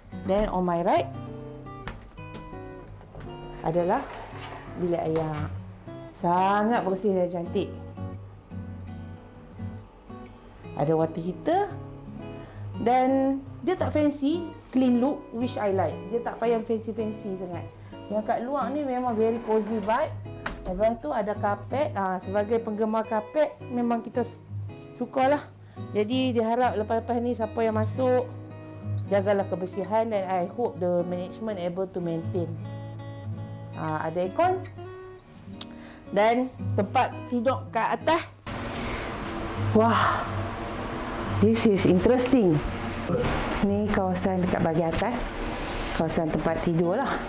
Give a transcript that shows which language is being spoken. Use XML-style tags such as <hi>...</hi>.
<en>Then on my right</en> <ms>adalah bilik air. Sangat bersih dan cantik. Ada water heater. Dan dia tak</ms> <en>fancy, clean look, which I like.</en> <ms>Dia tak payah fancy-fancy sangat. Yang kat luar ni memang</ms> <en>very cozy vibe.</en> <ms>Lepas tu ada kapet. Sebagai penggemar kapet, memang kita sukalah. Jadi diharap lepas-lepas ni siapa yang masuk, jagalah kebersihan, dan</ms> <en>I hope the management able to maintain.</en> <ms>Ada aircon. Dan tempat tidur kat atas.</ms> <en>Wah, this is interesting.</en> <ms>Ni kawasan dekat bahagian atas, kawasan tempat tidur lah.</ms>